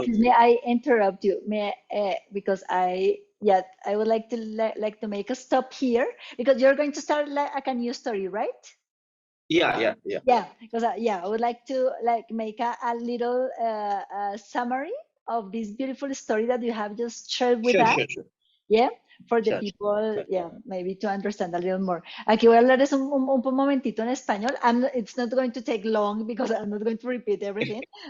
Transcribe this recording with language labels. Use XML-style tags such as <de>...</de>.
<en>excuse me, I interrupt you. Because I would like to like to make a stop here because you're going to start like a new story, right? yeah. Yeah, because I would like to like make a little summary of this beautiful story that you have just shared with us. Sure. Yeah, for the Sure. people, yeah, maybe to understand a little more.</en> <es>Aquí voy a hablarles un momentito en español.</es> <en>It's not going to take long because I'm not going to repeat everything.</en>